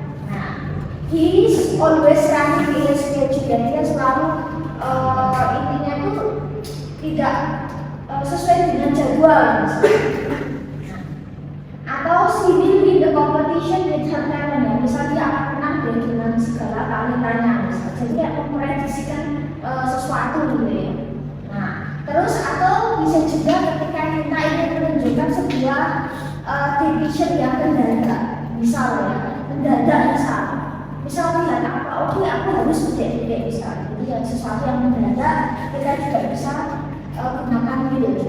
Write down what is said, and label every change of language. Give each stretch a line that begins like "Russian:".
English: Nah, he is always running in his schedule.
Indonesian: Dia selalu intinya itu tidak sesuai dengan jadwal misalnya.
English: Atau she will win the competition with her talent ya.
Indonesian: Misal dia akan menang dengan segala talentannya misalnya. Jadi dia memprediksikan sesuatu gitu ya. Nah, Terus atau bisa juga ketika kita ingin menunjukkan sebuah decision yang mendadak, misalnya mendadak misalnya apa, oke aku harus menjadi misalnya, jadi yang sesuatu yang mendadak kita juga bisa gunakan will.